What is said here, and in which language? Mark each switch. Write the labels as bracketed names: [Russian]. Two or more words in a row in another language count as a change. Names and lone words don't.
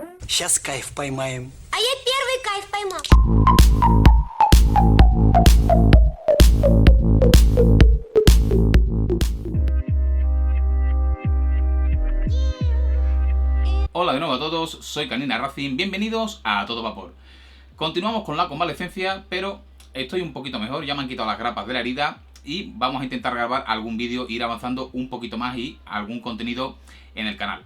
[Russian] Сейчас кайф поймаем. А я первый кайф поймал. [Spanish] Hola de nuevo a todos, soy Canina Racing, bienvenidos a Todo Vapor. Continuamos con la convalecencia, pero estoy un poquito mejor, ya me han quitado las grapas de la herida y vamos a intentar grabar algún vídeo, ir avanzando un poquito más y algún contenido en el canal.